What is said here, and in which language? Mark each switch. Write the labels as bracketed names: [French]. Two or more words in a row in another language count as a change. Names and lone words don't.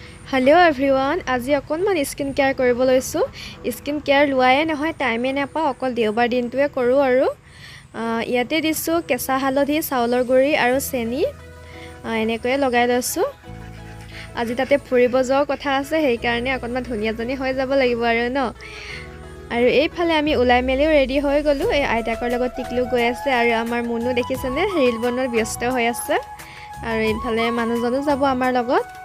[English] hello everyone [Assamese] আজ অকণমান [English] skin care [Assamese] কৰিব লৈছো [English] skin care [Assamese] লোৱায়ে নহয় টাইমে নাপাওঁ অকল দেওবাৰ দিনটোৱে কৰো আৰু ইয়াতে দিছো কেঁচা হালধি চাউলৰ গুড়ি আৰু চেনি এনেকৈ লগাই লৈছো আজি তাতে ফুৰিব যোৱাৰ কথা আছে সেই কাৰণে অকণমান ধুনিয়াজনী হৈ যাব লাগিব আৰু ন আৰু এইফালে আমি উলাই মেলিও ৰেডি হৈ গলো এই আইতাকৰ লগত টিকলু গৈ আছে আৰু আমাৰ মুনু দেখিছেনে ৰীল বনোৱাৰ ব্যস্ত হৈ আছে আৰু এইফালে মানুহজনো যাব আমাৰ লগত